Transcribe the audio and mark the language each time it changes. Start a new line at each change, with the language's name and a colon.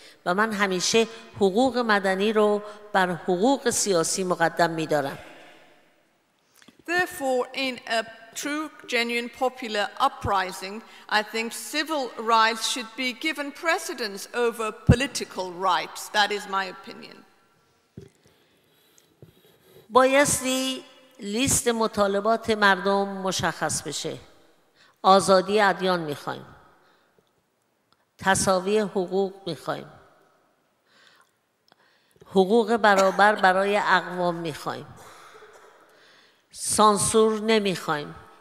Persian: و من همیشه حقوق مدنی رو بر حقوق سیاسی مقدم می‌دارم.
English: Therefore, in a true, genuine, popular uprising, I think civil rights should be given precedence over political rights. That is my opinion.
Persian: بایستی لیست مطالبات مردم مشخص بشه. آزادی ادیان میخوایم. تساوی حقوق میخوایم. حقوق برابر برای اقوام میخوایم. سانسور نمیخوایم.